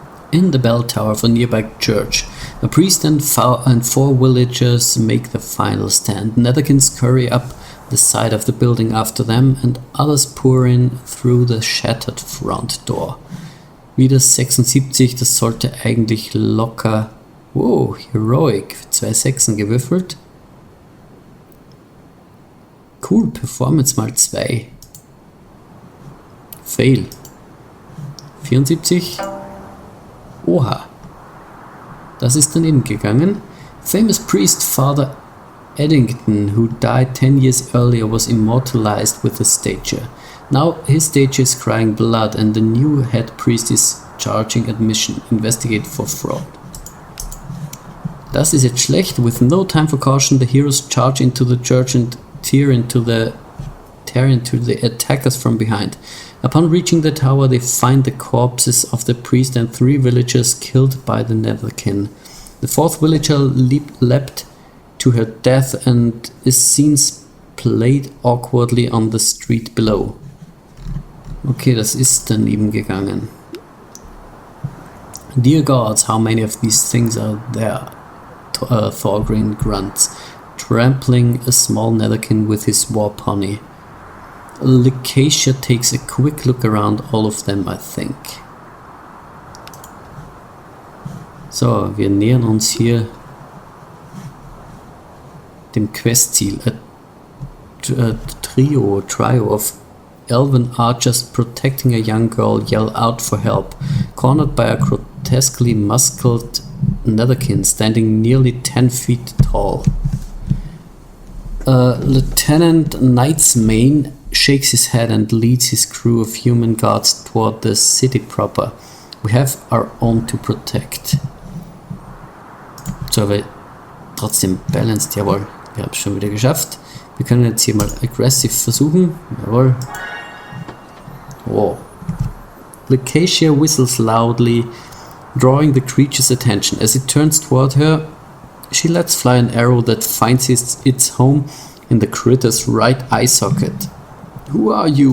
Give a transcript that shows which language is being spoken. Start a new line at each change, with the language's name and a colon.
English: In the bell tower of a nearby church, a priest and 4 villagers make the final stand. Netherkins scurry up the side of the building after them and others pour in through the shattered front door.
German: Wieder 76, das sollte eigentlich locker... Wow, Heroic, 2 Sechsen gewürfelt. Cool, Performance mal 2. Fail. 74. Oha. Das ist daneben gegangen.
English: Famous priest Father Eddington, who died 10 years earlier, was immortalized with a statue. Now his statue is crying blood and the new head priest is charging admission. Investigate for fraud.
German: Das ist jetzt schlecht.
English: With no time for caution, the heroes charge into the church and tear into the attackers from behind. Upon reaching the tower, they find the corpses of the priest and 3 villagers killed by the Netherkin. The 4th villager leapt to her death and is seen splayed awkwardly on the street below.
German: Okay, das ist daneben gegangen.
English: Dear gods, how many of these things are there? Thorgrim grunts, trampling a small Netherkin with his war pony. Lycasia takes a quick look around all of them, I think.
German: So, wir nähern uns hier dem Questziel.
English: A trio of elven archers protecting a young girl yell out for help, cornered by a grotesquely muscled Netherkin standing nearly 10 feet tall. Lieutenant Knightsmane shakes his head and leads his crew of human guards toward the city proper. We have our own to protect.
German: So, aber trotzdem balanced, jawohl. Wir haben es schon wieder geschafft. Wir können jetzt hier mal aggressive versuchen. Jawohl. Wow.
English: Lycasia whistles loudly, drawing the creature's attention. As it turns toward her, she lets fly an arrow that finds its home in the critter's right eye socket. Who are you?